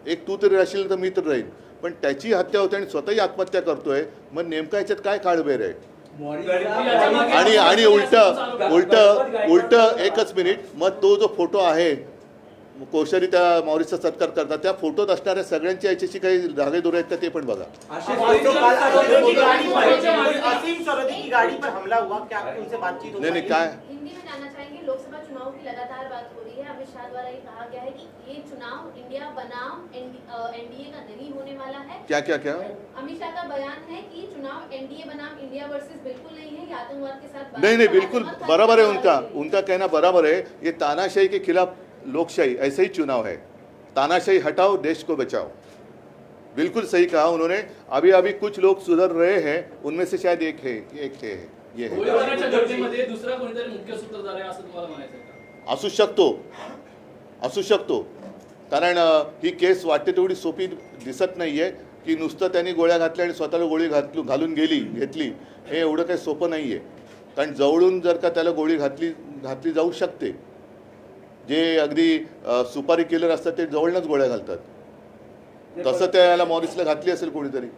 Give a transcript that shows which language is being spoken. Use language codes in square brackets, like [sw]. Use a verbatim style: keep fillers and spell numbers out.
[mr] एक तू तरी राहशील तर मी तर राहील, पण त्याची हत्या होते आणि स्वतःही आत्महत्या करतोय, मग नेमका याच्यात काय काळबेर आहे. आणि आणि उलट उलट उलट एकच मिनिट, मग तो जो फोटो आहे कोश्यारी त्या मॉरिसचा सत्कार करतात, त्या फोटोत असणाऱ्या सगळ्यांची याच्याशी काही धागेदोरे आहेत का ते पण बघा. [hi] असीम सरोदे की गाड़ी पर हमला हुआ, क्या आपकी उनसे बातचीत हो [mr] नाही पाई? नाही काय [hi] हिंदी में जानना चाहेंगे, लोकसभा चुनाव की लगातार बात हो रही है, अमित शाह द्वारा ये कहा गया है कि ये चुनाव इंडिया बनाम एनडीए का नहीं होने वाला है। क्या क्या क्या अमित शाह का बयान है कि चुनाव एनडीए बनाम इंडिया वर्सेस बिल्कुल नहीं है, ये आतंकवाद के साथ नहीं नहीं बिल्कुल बराबर है, उनका उनका कहना बराबर है. ये तानाशाही के खिलाफ लोकशाही, ऐसे ही चुनाव है. तानाशाही हटाओ, देश को बचाओ. बिल्कुल सही कहा उन्होंने. अभी अभी कुछ लोग सुधर रहे हैं, उनमें से शायद एक है एक है ये है [mr] गोळीबाराच्या घटनेमध्ये दुसरा कोणीतरी मुख्य सूत्रधार आहे असं तुम्हाला म्हणायचं आहे का? असू शकतो, असू शकतो. कारण अ, ही केस वाटते तेवढी सोपी दिसत नाही आहे की नुसतं त्यांनी गोळ्या घातल्या आणि स्वतःला गोळी घातलू घालून गेली घेतली, हे एवढं काही सोपं नाही आहे. कारण जवळून जर का त्याला गोळी घातली घातली जाऊ शकते. जे अगदी अ, सुपारी किलर असतात ते जवळूनच गोळ्या घालतात, तसं त्याला मॉरिसला घातली असेल कोणीतरी.